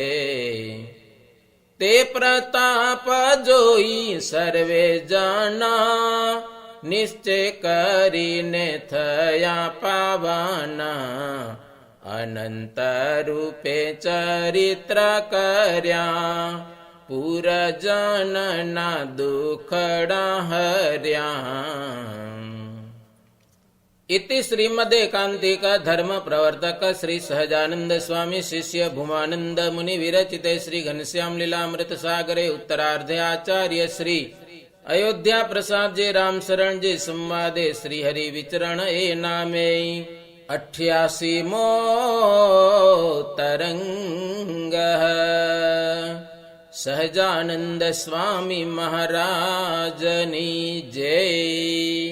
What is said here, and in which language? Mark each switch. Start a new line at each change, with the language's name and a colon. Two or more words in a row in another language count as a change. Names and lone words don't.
Gujarati: તે પ્રતાપ જોઈ સર્વે જણા, નિશ્ચય કરીને થયા પાવના. અનંત રૂપે ચરિત્ર કર્યા પુરજનના દુખડા હર્યા.
Sanskrit: इति श्रीमदेकांतिक धर्म प्रवर्तक श्री सहजानंद स्वामी शिष्य भूमानंद मुनि विरचिते श्री घनश्याम लीलामृत सागरे उत्तरार्धे आचार्य श्री अयोध्या प्रसाद जी राम शरण जी संवादे श्री हरि विचरण ए नामे 88मो तरंग.
Gujarati: સહજાનંદ સ્વામી મહારાજની જય.